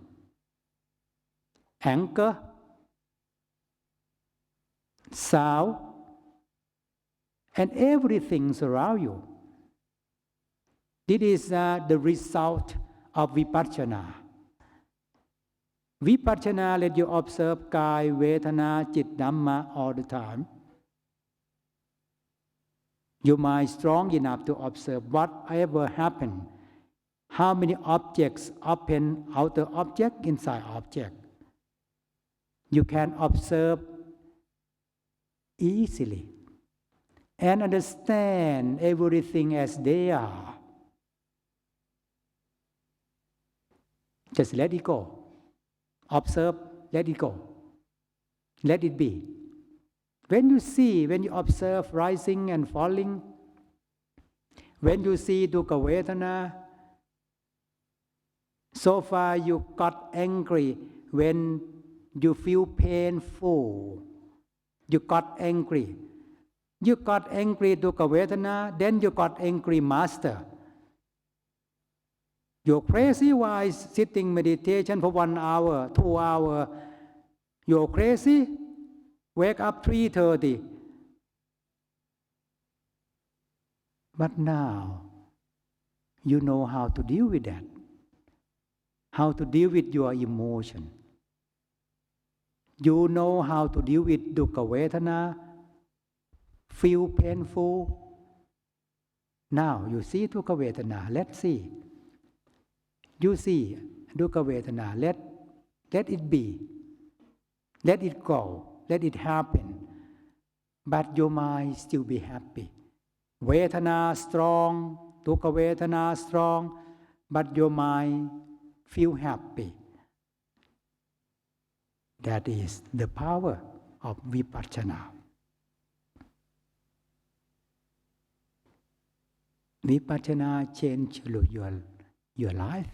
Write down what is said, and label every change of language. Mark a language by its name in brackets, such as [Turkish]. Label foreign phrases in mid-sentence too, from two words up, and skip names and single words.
[English] Anger, sound, and everything around you. This is the result of vipassana. Vipassana let you observe [Pali] kaya, vedana, chit, dhamma [English] all the time. Your mind is strong enough to observe whatever happened. How many objects open, outer object, inside object. You can observe easily and understand everything as they are. Just let it go. Observe, let it go. Let it be. When you observe rising and falling, when you see [Pali] dukkha vedana, [English] so far you got angry when you feel painful. You got angry. You got angry [Pali] dukkha vedana, [English] then you got angry master. You're crazy why sitting meditation for 1 hour, 2 hours. You're crazy? Wake up 3:30. But now, you know how to deal with that. How to deal with your emotion. You know how to deal with [Pali] dukkha vedana, [English] feel painful. Now, you see [Pali] dukkha vedana, [English] let's see. You see [Pali] dukkha vedana, [English] let it be. Let it go. Let it happen. But your mind still be happy. Vedana strong, [Pali] dukkha vedana [English] strong, but your mind feel happy. That is the power of vipassana. Vipassana change your life.